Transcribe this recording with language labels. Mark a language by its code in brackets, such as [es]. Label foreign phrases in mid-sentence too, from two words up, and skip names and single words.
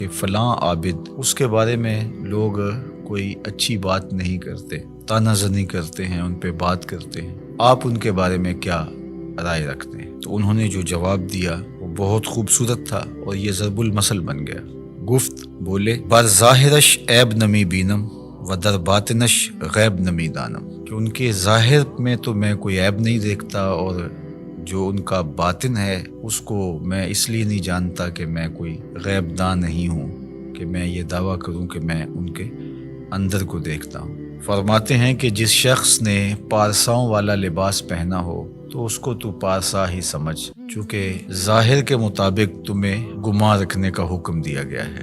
[ur] کہ فلاں عابد، اس کے بارے میں لوگ کوئی اچھی بات نہیں کرتے، طعنہ زنی کرتے ہیں، ان پہ بات کرتے ہیں، آپ ان کے بارے میں کیا رائے رکھتے ہیں؟ تو انہوں نے جو جواب دیا وہ بہت خوبصورت تھا اور یہ ضرب المثل بن گیا۔ [fa] گفت بولے بر ظاہرش عیب نمی بینم و در باطنش غیب نمی دانم، [ur] کہ ان کے ظاہر میں تو میں کوئی عیب نہیں دیکھتا، اور جو ان کا باطن ہے اس کو میں اس لیے نہیں جانتا کہ میں کوئی غیب دان نہیں ہوں کہ میں یہ دعویٰ کروں کہ میں ان کے اندر کو دیکھتا ہوں۔ فرماتے ہیں کہ جس شخص نے پارساؤں والا لباس پہنا ہو تو اس کو تو پارسا ہی سمجھ، چونکہ ظاہر کے مطابق تمہیں گمان رکھنے کا حکم دیا گیا ہے۔